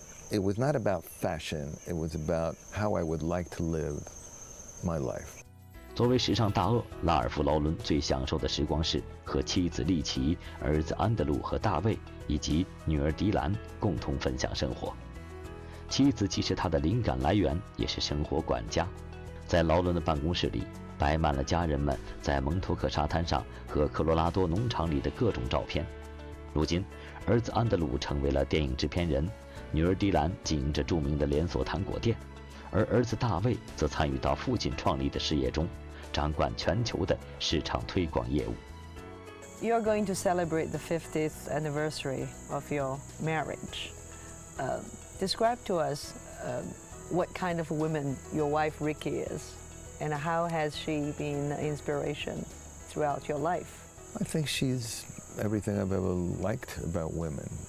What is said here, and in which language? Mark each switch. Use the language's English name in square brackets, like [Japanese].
[English] It was not about fashion. It was about how I would like to live my life. [Chinese] 作为时尚大鳄，拉尔夫·劳伦最享受的时光是和妻子丽奇、儿子安德鲁和大卫以及女儿迪兰共同分享生活。妻子既是他的灵感来源，也是生活管家。在劳伦的办公室里，摆满了家人们在蒙托克沙滩上和科罗拉多农场里的各种照片。如今，儿子安德鲁成为了电影制片人，女儿迪兰经营着著名的连锁糖果店，而儿子大卫则参与到父亲创立的事业中，掌管全球的市场推广业务。 [English] You're going to celebrate the 50th anniversary of your marriage. Describe to us what kind of woman your wife Ricky is, and how has she been an inspiration throughout your life? I think she's everything I've ever liked about women.